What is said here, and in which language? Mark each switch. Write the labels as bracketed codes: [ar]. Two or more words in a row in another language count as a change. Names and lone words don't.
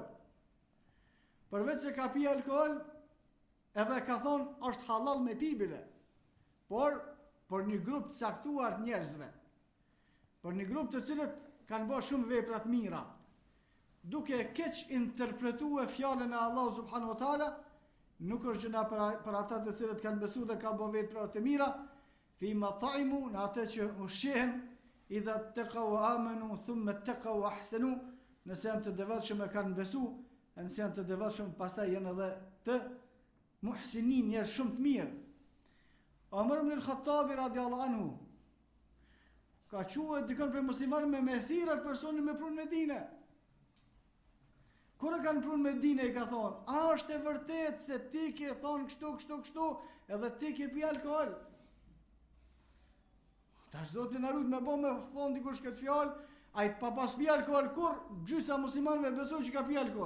[sq] Përveç se ka pi alkool, edhe ka thonë është halal me pi bile, por një grup të caktuar të njerëzve, por një grup të cilët kanë bërë shumë vepra të mira, duke keq interpretuar fjalën e Allahut [ar] سبحانه وتعالى, [sq] nuk është gjëna për ata të cilët kanë besu dhe kanë bërë vepra të mira, [ar] فيما طعموا, [sq] në atë që ushqehen, [ar] إذا اتقوا وآمنوا ثم اتقوا وأحسنوا, [sq] nëse janë të devotshëm e kanë besu, nëse janë të devotshëm pastaj janë edhe të muhsinin, njerëz shumë të mirë. Omer ibn al-Khattabi [ar] رضي الله عنه [sq] ka quhet dikon për musliman me thirat personin me prunë Medine. Kur e kanë prunë Medine i ka thonë, a është e vërtet se ti ke thonë kështu, edhe ti ke pi alkohol? Tash Zoti na rujt me bë me thonë dikush këtë fjalë, ai pa pas pi alkohol kur gjysa muslimanëve besojnë që ka pi alkohol.